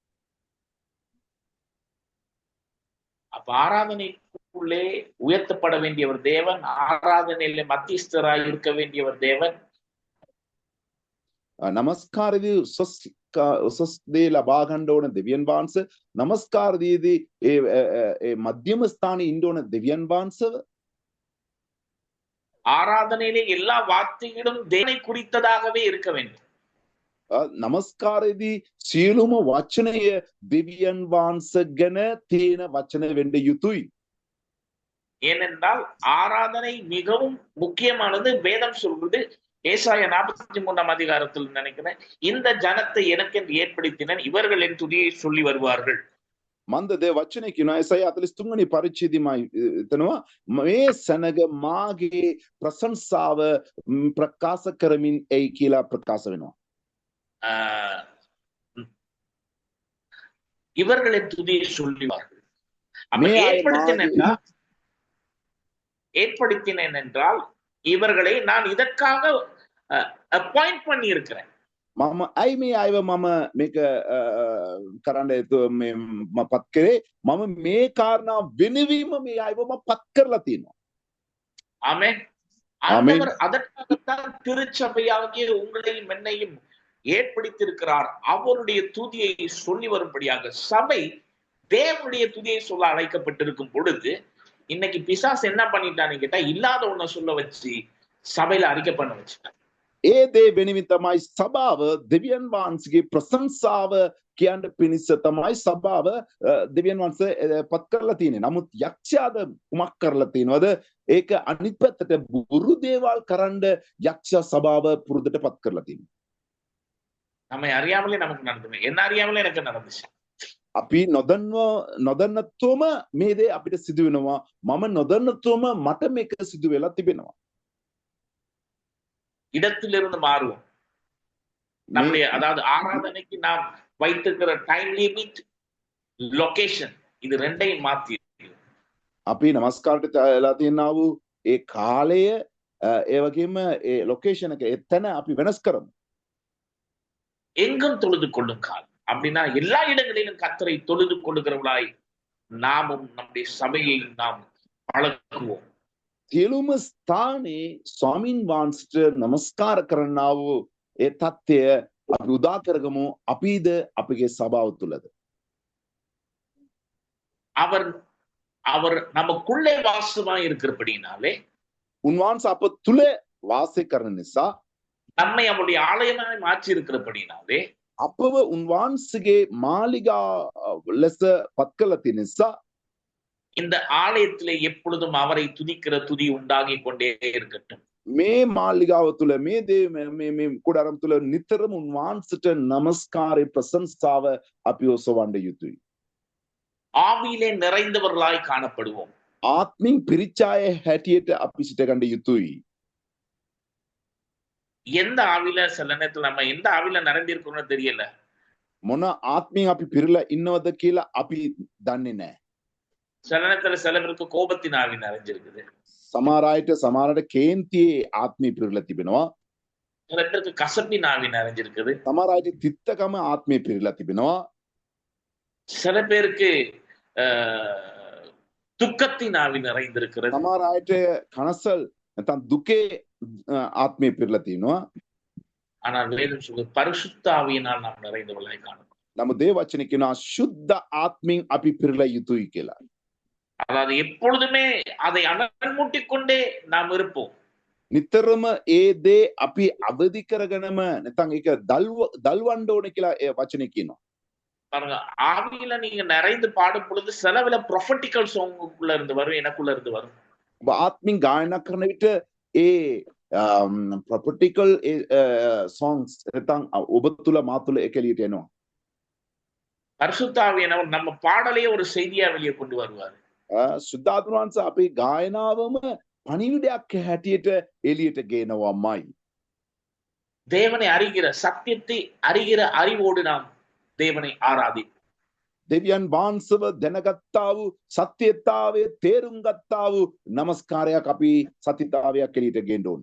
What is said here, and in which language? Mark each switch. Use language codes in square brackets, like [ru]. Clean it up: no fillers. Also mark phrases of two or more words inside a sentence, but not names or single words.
[ta] அப்ப ஆராதனைக்குள்ளே உயர்த்தப்பட வேண்டியவர் தேவன். ஆராதனையிலே மத்தியஸ்தராய் இருக்க வேண்டியவர் தேவன். [si] නමස්කාරදී උසස් දේ ලබා ගන්න ඕන දෙවියන් වහන්සේ. නමස්කාරදීදී ඒ මධ්‍යම ස්ථානයේ ඉන්න ඕන දෙවියන් වහන්සේව. [ta] ஆராதனையிலே எல்லா வார்த்தைகளும் தேவனை குறித்ததாகவே இருக்க வேண்டும். [si] නමස්කාරයේදී සියලුම වචනය දෙවියන් වහන්සේ ගැන තියෙන වචන වෙන්න යුතුයි. [ta] ஏனென்றால் ஆராதனை மிகவும் முக்கியமானது. வேதம் சொல்றது ஏசாயா 43ஆம் அதிகாரத்தில் நினைக்கிறேன், இந்த ஜனத்தை எனக்கென்று ஏற்படுத்தினேன், இவர்கள் என் துதியை சொல்லி வருவார்கள். [si] මන්දද වචනය කියනවා ඒසයි 43 වෙනි පරිච්ඡේදයේමයි එතනවා මේ සනග මාගේ ප්‍රශංසාව ප්‍රකාශ කරමින් එයි කියලා ප්‍රකාශ වෙනවා. [ta] இவர்கள் என் துதியை சொல்லுவார்கள். ஏற்படுத்தினேன் என்றால் இவர்களை நான் இதற்காக அப்பாயிண்ட் பண்ணி இருக்கிறேன். [si] මම අයි මේ අයව මම මේක කරන්න පත් කරේ. මම මේ කාරණා වෙනවීම මේ අයව මම පත් කරලා තියෙනවා. [ta] ஆமென். ஆண்டவர் அதற்காகத்தான் திருச்சபையாகிய உங்களையும் என்னையும் ஏற்படுத்தியிருக்கிறார். அவருடைய துதியை சொல்லி வரும்படியாக. சபை தேவனுடைய துதியை சொல்ல அழைக்கப்பட்டிருக்கும் பொழுது இன்னைக்கு பிசாசு என்ன பண்ணிட்டான்னு கேட்டா இல்லாத ஒண்ண சொல்ல வச்சு சபையில அறிக்கை பண்ண வச்சுட்டான். [si] ඒ දේ වෙනුවෙන් තමයි සභාව දෙවියන් වහන්සේගේ ප්‍රශංසාව කියන්න පිණිස තමයි සභාව දෙවියන් වහන්සේ පත් කරලා තියෙන්නේ. නමුත් යක්ෂයාද කුමක් කරලා තියෙනවද? ඒක අනිත් පැත්තට බුරු දේවල් කරන්න යක්ෂ සභාව පුරුද්දට පත් කරලා තියෙනවා. [ta] நம்மை அறியாமலே நமக்கு நடந்தது. என்ன அறியாமலே எனக்கு நடந்துச்சு. [si] අපි නොදන්නත්වම මේ දේ අපිට සිදු වෙනවා. මම නොදන්නත්වම මට මේක සිදු වෙලා තිබෙනවා. [ta] இடத்திலிருந்து மாறுவோம். நம்முடைய அதாவது ஆராதனைக்கு நாம் வைத்திருக்கிற [en] time limit, [ta] லொகேஷன் இது ரெண்டையும் மாத்தி [si] අපි නමස්කාරට ලා තියෙනා වූ ඒ කාලය ඒ වගේම ඒ ලොකේෂන් එක එතන අපි වෙනස් කරමු. [ta] எங்கும் தொழுது கொள்ளும் காலம் அப்படின்னா எல்லா இடங்களிலும் கர்த்தரை தொழுது கொள்ளுகிறவர்களாய் நாமும் நம்முடைய சபையை நாம் பழக்குவோம். [si] සියලුම ස්ථානයේ ස්වාමින් වහන්සේට නමස්කාර කරන්නා වූ ඒ தත්ත්වය අපි උදා කරගමු. අපිද අපගේ සභාව තුලද [ta] அவர் அவர் நமக்குள்ளே வாசமாய் இருக்கிறபடினாலே [si] උන්වහන්සේ අප තුල වාසය කරන නිසා [ta] நம்மை அவருடைய ஆலயமாய் மாற்றி இருக்கிறபடினாலே [si] අපව උන්වහන්සේගේ මාලිගා ලෙස පත් කළ තියෙන නිසා [ta] இந்த ஆலயத்திலே எப்பொழுதும் அவரை துதிக்கிற துதி உண்டாகி கொண்டே இருக்கட்டும். [si] මේ මාලිගාව තුල මේ මේ කුඩාරම් තුල නිතරම උන්වහන්සේට නමස්කාරේ ප්‍රශංසාව අපි ඔසවන්න යුතුයි. [ta] ஆவியிலே நிறைந்தவர்களாய் காணப்படுவோம். [si] ආත්මින් පිරිචාය හැටියට අපි සිට ගන්න යුතුයි. [ta] எந்த ஆவியில சில நேரத்துல நம்ம எந்த ஆவியில நிறைந்திருக்கிறோம்னு தெரியல. [si] මොන ආත්මින් අපි පිරලා ඉන්නවද කියලා අපි දන්නේ නැහැ. [ta] சில நேரத்துல சில பேருக்கு கோபத்தின் ஆவி நிறைஞ்சிருக்குது. [si] සමහර අයට සමහරට කේන්තියේ ආත්මය පිරලා තිබෙනවා. [ta] சில பேருக்கு கசப்பின் ஆவி நிறைஞ்சிருக்குது. [si] සමහර අයට තිත්තකම ආත්මය පිරලා තිබෙනවා. [ta] சில பேருக்கு துக்கத்தின் ஆவி நிறைந்திருக்கிறது. [si] සමහර අයට කනසල් නැත්නම් දුකේ ආත්මය පිරලා තියෙනවා. [ta] ஆனால் வேதம் சொல்லுது பரிசுத்த ஆவியினால் நாம் நிறைந்தவர்களாய் காணப்படும். [si] නමුත් දේ වචනේ කියනවා සුද්ධ ආත්මින් අපි පිරලා යුතුයි කියලා. [ta] அதாவது எப்பொழுதுமே அதை அனல் மூட்டிக் கொண்டே நாம் இருப்போம். [si] නිතරම ඒ දේ අපි අවදි කරගෙනම නැත්නම් ඒක දල්වන්න ඕනේ කියලා ඒ වචනේ කියනවා. [ta] பாருங்க ஆவியில நீங்க நிறைந்து பாடும் பொழுது சிலவில ப்ரொஃபட்டிக்கல் சாங்குக்குள்ள இருந்து வரும், எனக்குள்ள இருந்து வரும். [si] ඔබ ආත්මින් ගායනා කරන විට ඒ [en] prophetical songs [si] නැත්නම් ඔබ තුල මා තුල ඒක එළියට එනවා. [ta] பரிசுத்த ஆவியானவர் நம்ம பாடலையே ஒரு செய்தியா வெளியே கொண்டு வருவார். [si] සුද්ධාතුන් වහන්සේ අපේ ගායනාවම පණිවිඩයක් හැටියට එළියට ගේනවාමයි. [ta] தேவனை அறிகிற சத்தியத்தை அறிகிற அறிவோடு நாம் தேவனை ஆராதி. [si] දෙවියන් වහන්සේව දැනගත්තා වූ සත්‍යතාවයේ තේරුම් ගත්තා වූ නමස්කාරයක් අපි සතිතාවයක් එළියට ගේන්න ඕනේ.